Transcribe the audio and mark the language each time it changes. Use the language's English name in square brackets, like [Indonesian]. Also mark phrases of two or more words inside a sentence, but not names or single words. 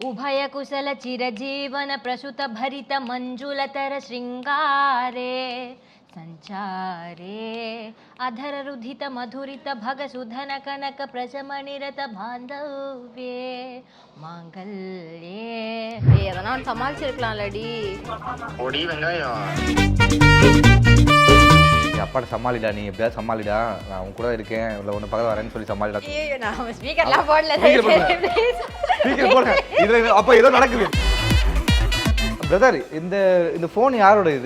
[Sanskrit] उभय कुशल चिरजीवन प्रसुत भरित मंजुलतर श्रृंगारे संचारे अधर रुधित मधुरित भग सुधन कनक प्रशमनिरत बांधव्ये मांगल्ये एदना சமாளிச்சிருக்கலாம்லடி [Tamil] ஒடி வெங்காயம் அப்பாட்ட சமாளிடா, நீ எப்படியாவது சமாளிடா, நான் உன் கூட இருக்கேன், இல்லை ஒன்று பக்கத்தில் வரேன்னு சொல்லி சமாளிடா. ஐயோ நான் ஸ்பீக்கர்லாம் போடல. ஸ்பீக்கர் போடுறேன். இதில் அப்போ ஏதோ நடக்குது. பிரதர், இந்த ஃபோன் யாரோட இது?